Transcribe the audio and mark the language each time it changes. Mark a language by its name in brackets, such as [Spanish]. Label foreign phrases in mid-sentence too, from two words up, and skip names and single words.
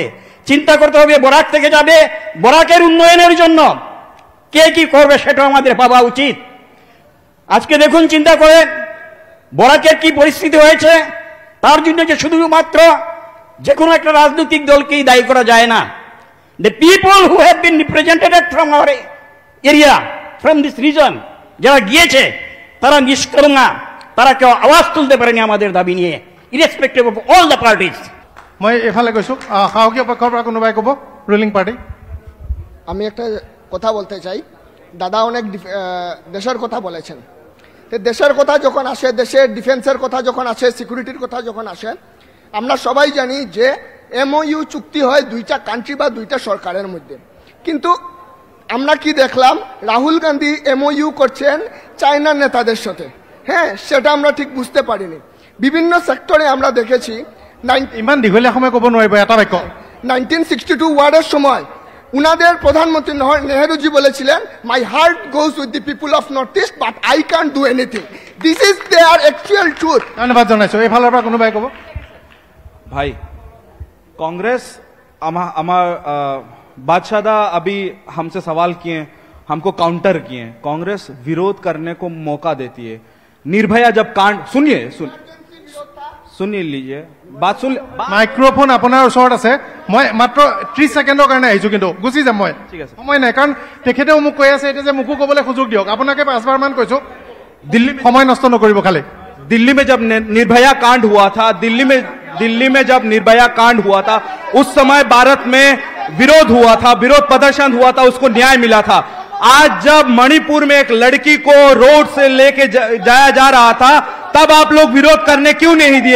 [Bangla] বরাক থেকে যাবে, বরাকের উন্নয়নের জন্য কে কি করবে সেটা আমাদের ভাবা উচিত। আজকে দেখুন, চিন্তা করে বরাকের কি পরিস্থিতি হয়েছে, তার জন্য যে শুধুমাত্র যে কোনো একটা রাজনৈতিক দলকেই দায়ী করা যায় না। [English] The people who have been represented from our area, from this reason, [Bangla] যারা গিয়েছে তারা নিষ্কর্মা, তারা কেউ আওয়াজ তুলতে পারেনি আমাদের দাবি নিয়ে, [English] Irrespective of all the parties. [Assamese] মই এফালে গৈছো, সাহসী পক্ষৰ পৰা কোনোবাই ক'ব? [English] Ruling party. [Bangla] আমি একটা কথা বলতে চাই। দাদা অনেক দেশের কথা বলেছেন। দেশের কথা যখন আসে, দেশের ডিফেন্সের কথা যখন আসে, সিকিউরিটির কথা যখন আসে, আমরা সবাই জানি যে MOU চুক্তি হয় 2টা কান্ট্রি বা 2টা সরকারের মধ্যে। কিন্তু আমরা কি দেখলাম, রাহুল গান্ধী MOU করছেন চায়নার নেতাদের সাথে। হ্যাঁ, সেটা আমরা ঠিক বুঝতে পারিনি। বিভিন্ন সেক্টরে আমরা দেখেছি। [Assamese] ইমান দীঘলীয়া সময় ক'ব নোৱাৰিব, এটা বাক্য। [Bangla] 1962 ওয়ারের সময় উনাদের প্রধানমন্ত্রী নেহরুজি বলেছিলেন, [English] My heart goes with the people of North East but I can't do anything. This is their actual truth. [Assamese] ধন্যবাদ জানাইছো। এফালৰ পৰা কোনোবাই ক'ব? [Hindi] भाई कांग्रेस बादशाह अभी हमसे सवाल किए, हमको काउंटर किए। कांग्रेस विरोध करने को मौका देती है। निर्भया जब कांड, सुन लीजिए बात, सुन। [Assamese] মাইক্ৰফোন আপোনাৰ ওচৰত আছে। মই মাত্ৰ 30 ছেকেণ্ডৰ কাৰণে আহিছো, কিন্তু গুচি যাম মই, সময় নাই। কাৰণ তেখেতেও মোক কৈ আছে এতিয়া যে মোকো ক'বলৈ সুযোগ দিয়ক। আপোনাকে 5 বাৰ মান কৈছো, দিল্লী সময় নষ্ট নকৰিব খালি। [Hindi] दिल्ली में जब निर्भया कांड हुआ था, दिल्ली में जब निर्भया कांड हुआ था, उस समय भारत में विरोध हुआ था, विरोध प्रदर्शन हुआ था, उसको न्याय मिला था। आज जब मणिपुर में एक लड़की को रोड से लेके जाया जा रहा था, तब आप लोग विरोध करने क्यों नहीं दिए?